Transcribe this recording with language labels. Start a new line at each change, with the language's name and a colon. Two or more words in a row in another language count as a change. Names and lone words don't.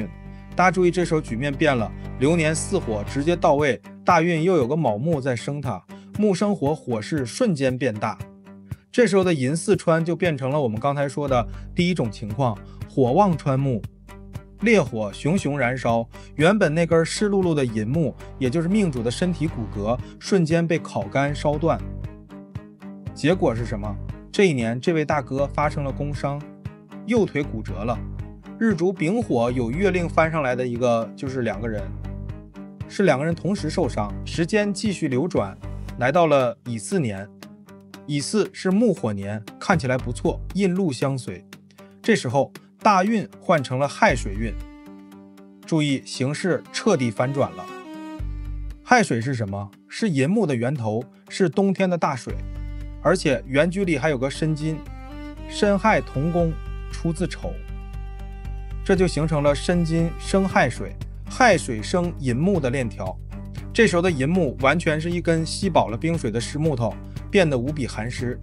Chinese: 大家注意，這時候局面變了，流年巳火直接到位，大運又有個卯木在生它，木生火，火勢瞬間變大。這時候的寅巳穿就變成了我們剛才说的第一種情況，火旺穿木，烈火熊熊燃燒，原本那根濕漉漉的寅木，也就是命主的身體骨骼，瞬間被烤乾燒斷。結果是什麼？這一年這位大哥發生了工傷，右腿骨折了。日主丙火有月令翻上來的一個就是2個人，是2個人同時受傷。時間繼續流轉，來到了乙巳年，乙巳是木火年，看起來不錯，印祿相隨。這時候大運換成了亥水運，注意形勢徹底反轉了。亥水是什麼？是寅木的源頭，是冬天的大水，而且原局裡還有個申金，申亥同宮，出自丑，這就形成了申金生亥水，亥水生寅木的鏈條。這時候的寅木完全是一根吸飽了冰水的濕木頭， 變得無比寒濕。